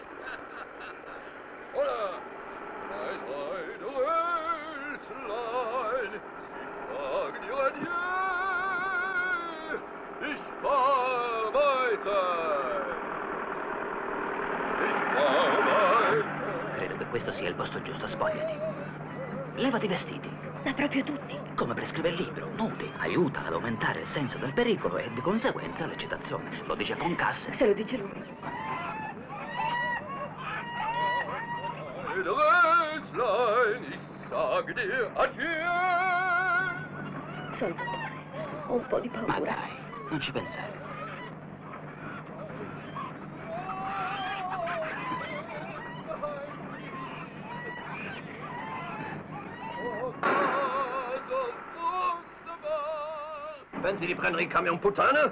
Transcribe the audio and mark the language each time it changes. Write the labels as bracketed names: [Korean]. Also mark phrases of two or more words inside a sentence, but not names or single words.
[German] Oder, mein Rheinröslein, ich sag dir adieu, ich fahr weiter. Ich fahr weiter. [Italian] Credo che questo sia il posto giusto, spogliati. Levati i vestiti. Ma proprio tutti. Come prescrive il libro, nudi, aiuta ad aumentare il senso del pericolo e di conseguenza l'eccitazione. Lo dice von Kasse. Se lo dice lui. [German] Röslein, ich sag dir adieu. [Italian] Salvatore, ho un po' di paura. Ma dai, non ci pensare. Pensi di prendere il camion puttana?